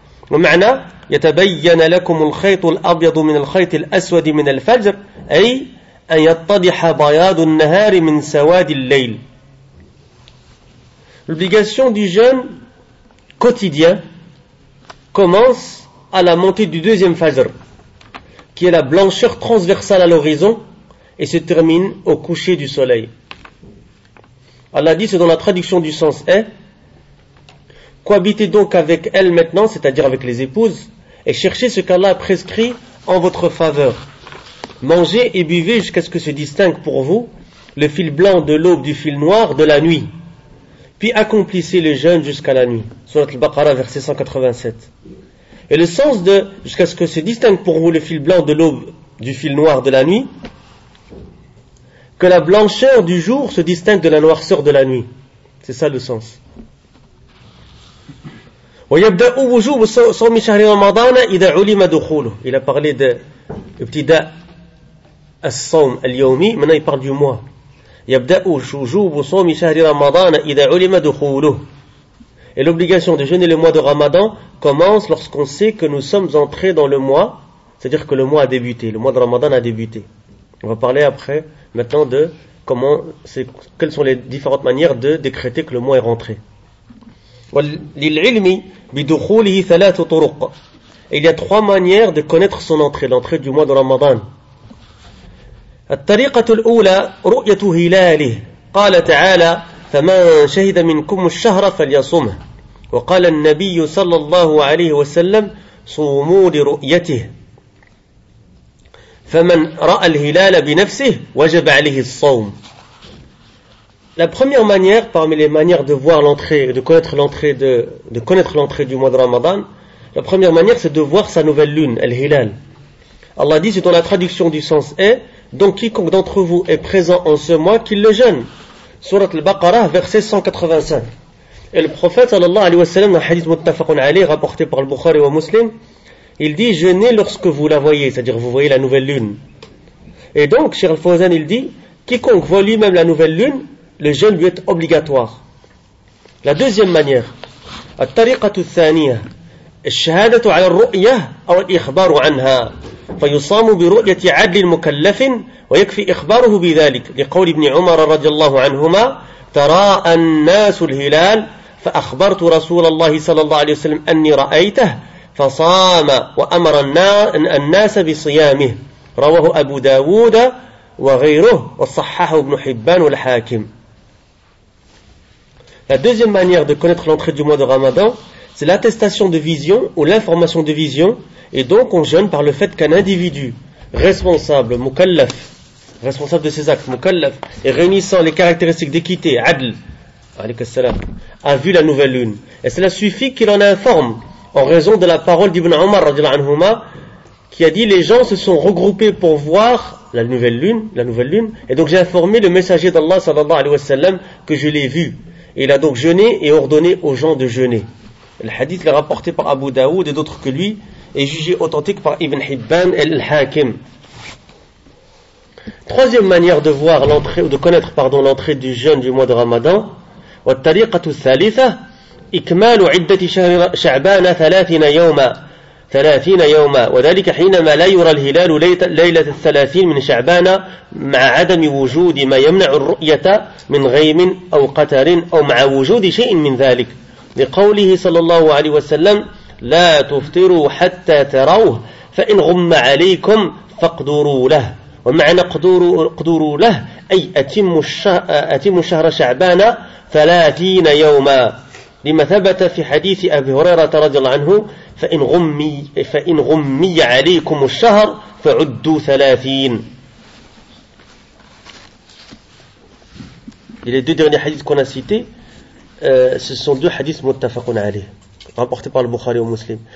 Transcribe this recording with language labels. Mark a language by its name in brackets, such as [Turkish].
[Arabic] ومعنى يتبين لكم الخيط الأبيض من الخيط الأسود من الفجر أي أن يتضح بياض النهار من سواد الليل. [French] L'obligation du jeûne quotidien commence à la montée du deuxième fajr, qui est la blancheur transversale à l'horizon, et se termine au coucher du soleil. Allah dit, c'est dans la traduction du sens est: cohabitez donc avec elle maintenant, c'est-à-dire avec les épouses, et cherchez ce qu'Allah a prescrit en votre faveur. Mangez et buvez jusqu'à ce que se distingue pour vous le fil blanc de l'aube du fil noir de la nuit. Puis accomplissez le jeûne jusqu'à la nuit. Sourate Al-Baqara, verset 187. Et le sens de jusqu'à ce que se distingue pour vous le fil blanc de l'aube du fil noir de la nuit, que la blancheur du jour se distingue de la noirceur de la nuit. C'est ça le sens. [Arabic] ويبدأ وجوب صوم شهر رمضان إذا علم دخوله. [French] Il a parlé de [Arabic] ابتداء الصوم اليومي. [French] Maintenant il parle du mois. [Arabic] يبدأ وجوب صوم شهر رمضان إذا علم دخوله. [French] Et l'obligation de jeûner le mois de Ramadan commence lorsqu'on sait que nous sommes entrés dans le mois, c'est-à-dire que le mois a débuté, le mois de Ramadan a débuté. On va parler après maintenant de comment, c'est, quelles sont les différentes manières de décréter que le mois est rentré. [Arabic] وللعلم بدخوله ثلاث طرق. [French] Il y a trois manières de connaître son entrée, l'entrée du mois de Ramadan. [Arabic] الطريقة الأولى رؤية هلاله. قال تعالى فمن شهد منكم الشهر فليصمه. وقال النبي صلى الله عليه وسلم صوموا لرؤيته. فمن رأى الهلال بنفسه وجب عليه الصوم. [French] La première manière, parmi les manières de voir l'entrée, de connaître l'entrée du mois de Ramadan, la première manière c'est de voir sa nouvelle lune, Al-Hilal. Allah dit, c'est dans la traduction du sens est, donc quiconque d'entre vous est présent en ce mois, qu'il le jeûne. Surat Al-Baqarah, verset 185. Et le prophète, sallallahu alayhi wa sallam, dans le hadith muttafaqun alayhi, rapporté par le Bukhari wa Muslim, il dit, jeûnez lorsque vous la voyez, c'est-à-dire vous voyez la nouvelle lune. Et donc, Cheikh Al-Fawzan, il dit, quiconque voit lui-même la nouvelle lune, le jeûne lui est obligatoire. La deuxième manière, [Arabic] الطريقة الثانية الشهادة على الرؤية أو الإخبار عنها فيصام برؤية عدل المكلف ويكفي إخباره بذلك لقول ابن عمر رضي الله عنهما تراءى الناس الهلال فأخبرت رسول الله صلى الله عليه وسلم أني رأيته فصام وأمر الناس بصيامه رواه أبو داود وغيره وصححه ابن حبان والحاكم. [French] La deuxième manière de connaître l'entrée du mois de Ramadan, c'est l'attestation de vision ou l'information de vision, et donc on jeûne par le fait qu'un individu responsable, mukallaf, responsable de ses actes, mukallaf, et réunissant les caractéristiques d'équité, adl, alayka salam, a vu la nouvelle lune. Et cela suffit qu'il en informe, en raison de la parole d'Ibn Omar, radiallahu anhuma, qui a dit, les gens se sont regroupés pour voir la nouvelle lune, et donc j'ai informé le messager d'Allah, sallallahu alayhi wa sallam, que je l'ai vu. Et il a donc jeûné et ordonné aux gens de jeûner. Le hadith l'a rapporté par Abu Daoud et d'autres que lui, et jugé authentique par Ibn Hibban al-Hakim. Troisième manière de voir l'entrée, ou de connaître, pardon, l'entrée du jeûne du mois de Ramadan, [Arabic] وَالطَّرِيقَةُ الثَّالِثَةِ إِكْمَالُ عِدَّةِ شَعْبَانَ ثَلَاثِينَ يَوْمًا ثلاثين يوما وذلك حينما لا يرى الهلال ليلة الثلاثين من شعبان مع عدم وجود ما يمنع الرؤية من غيم أو قتر أو مع وجود شيء من ذلك لقوله صلى الله عليه وسلم لا تفطروا حتى تروه فإن غم عليكم فاقدروا له ومعنى اقدروا له أي أتم الشهر شعبان ثلاثين يوما لما ثبت في حديث أبي هريرة رضي الله عنه فإن غمي عليكم الشهر فعدوا ثلاثين. [French] Les deux derniers hadiths qu'on a cités, ce sont deux hadiths muttafaqun alayh, rapportés par le Bukhari et le Muslim.